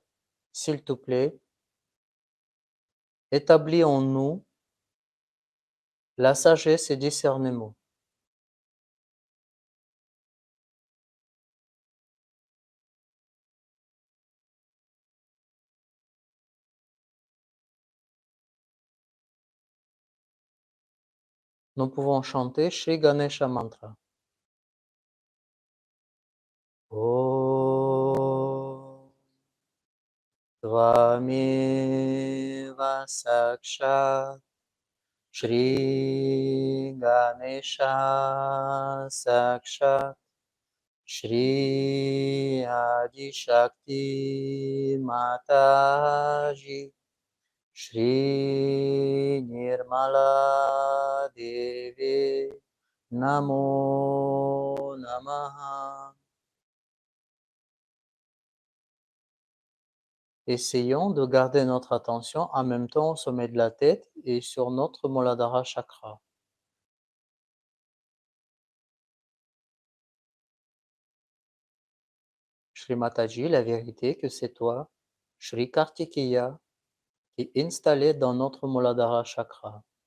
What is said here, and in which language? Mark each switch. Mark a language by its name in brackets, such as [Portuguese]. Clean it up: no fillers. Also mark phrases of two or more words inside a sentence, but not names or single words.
[French] S'il te plaît, établis en nous la sagesse et discernement. Nous pouvons chanter Shri Ganesha Mantra. [Sanskrit] Om Tvameva Sakshat Shri Ganesha Sakshat Shri Adi Shakti Mataji, Shri Nirmala Devi, Namo Namaha. [French] Essayons de garder notre attention en même temps au sommet de la tête et sur notre Muladhara chakra. Shri Mataji, la vérité que c'est toi, Shri Kartikeya, qui est installé dans notre Muladhara chakra.